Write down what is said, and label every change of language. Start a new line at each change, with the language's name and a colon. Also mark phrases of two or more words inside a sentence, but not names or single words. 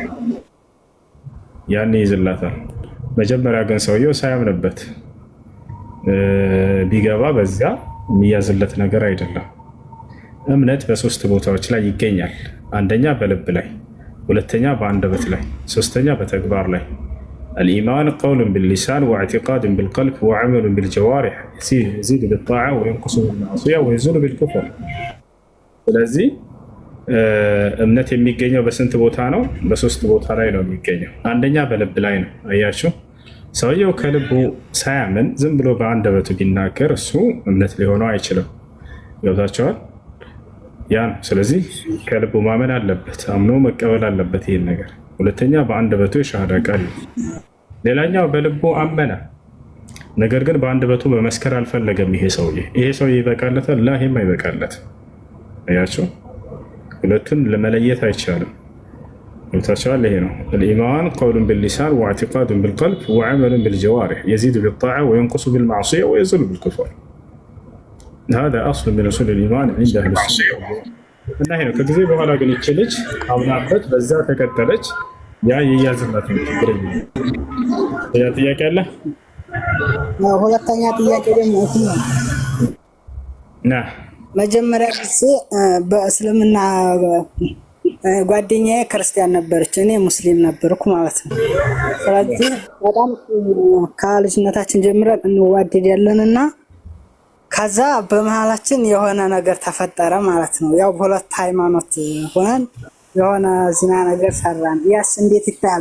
Amharic: ያን ይዝላታል። መጀመሪያ ግን ሰውየው ሳያምንበት ቢገባ በዚያ የሚያዝለት ነገር አይደለም። እምነት በሶስት ቦታዎች ላይ ይገኛል። አንደኛ በልብ ላይ፣ ሁለተኛ በአንደበት ላይ፣ ሶስተኛ በተግባር ላይ።
Arabic: الإيمان قول باللسان واعتقاد بالقلب وعمل بالجوارح يزيد بالطاعة وينقص بالمعصية ويزول بالكفر.
Amharic: ስለዚህ እምነት የሚገኘው በስንት ቦታ ነው? በሶስት ቦታ ላይ ነው የሚገኘው። አንደኛ በልብ ላይ ነው። አያችሁ፣ ሰውየው ከልቡ ሳያምን ዝም ብሎ በአንደበቱ ቢናገር እሱ እምነት ሊሆነው አይችልም። ገብታችኋል? ያን ስለዚህ ከልቡ ማመን አለበት፣ አምኖ መቀበል አለበት ይሄን ነገር። ሁለተኛ በአንደበቱ የሻሃዳ ቃል። ሌላኛው በልቡ አመነ፣ ነገር ግን በአንደበቱ መመስከር አልፈለገም። ይሄ ሰውዬ ይበቃለታል? ላ ይሄም አይበቃለትም። አያችሁ፣ ሁለቱን ለመለየት አይቻልም። ገብታችኋል? ይሄ ነው
Arabic: الإيمان قول باللسان واعتقاد بالقلب وعمل بالجوارح يزيد بالطاعة وينقص بالمعصية ويزول بالكفر. هذا أصل من أصول الإيمان عند أهل السنة.
Amharic: እና ይሄ ነው። ከጊዜ በኋላ ግን ይህች ልጅ አምናበት በዛ ተከተለች። ያ የያዝላት ነው ችግር የለም። ያ ጥያቄ አለ። ሁለተኛ ጥያቄ ደግሞ መጀመሪያ ጊዜ በእስልምና ጓደኛዬ ክርስቲያን ነበረች፣ እኔ ሙስሊም ነበርኩ ማለት ነው። ስለዚህ በጣም ከልጅነታችን ጀምረን እንዋደዳለንና ከዛ በመሃላችን የሆነ ነገር ተፈጠረ ማለት ነው። ያው በሁለት ሃይማኖት ሆነን የሆነ ዚና ነገር ሰራን። ያስ እንዴት ይታያል?